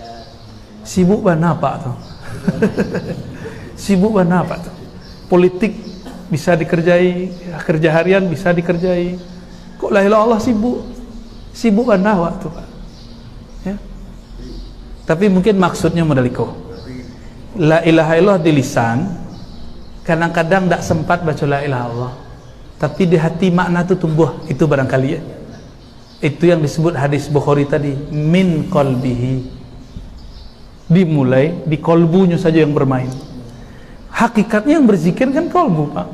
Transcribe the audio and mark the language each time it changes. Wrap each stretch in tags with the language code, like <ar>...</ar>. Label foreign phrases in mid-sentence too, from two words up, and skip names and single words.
<id>Sibuk mana Pak tuh? Sibuk mana Pak tuh? Politik bisa dikerjai, kerja harian bisa dikerjai. Kok</id> <ar>لا إله إلا الله</ar> <id>sibuk? Sibuk mana waktu Pak? Ya. Tapi mungkin maksudnya modaliko.</id> <ar>لا إله إلا الله</ar> <id>di lisan, kadang-kadang tidak sempat baca</id> <ar>لا إله إلا الله.</ar> <id>Tapi di hati makna itu tumbuh, itu barangkali ya. Itu yang disebut hadis Bukhari tadi,</id> <ar>من قلبه.</ar> <id>Dimulai di kolbunya saja yang bermain. Hakikatnya yang berzikir kan kolbu Pak.</id>